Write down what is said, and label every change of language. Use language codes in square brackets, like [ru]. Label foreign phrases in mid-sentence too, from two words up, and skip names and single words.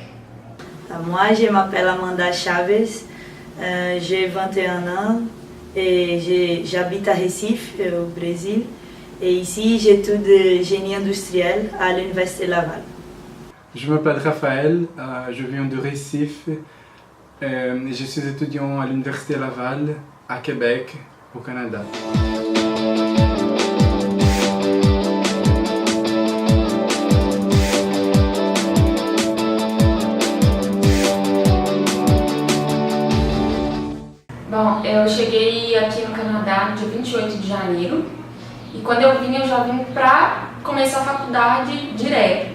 [fr] Moi, je m'appelle Amanda Chaves, j'ai 21 ans et j'habite à Recife, au Brésil. Et ici, j'étudie génie industriel à l'Université Laval. Je m'appelle Raphaël, je viens de Recife et je suis étudiant à l'Université Laval, à Québec, au Canada. [pt] Bom, eu cheguei aqui no Canadá no dia 28 de janeiro e quando eu já vim para começar a faculdade direto.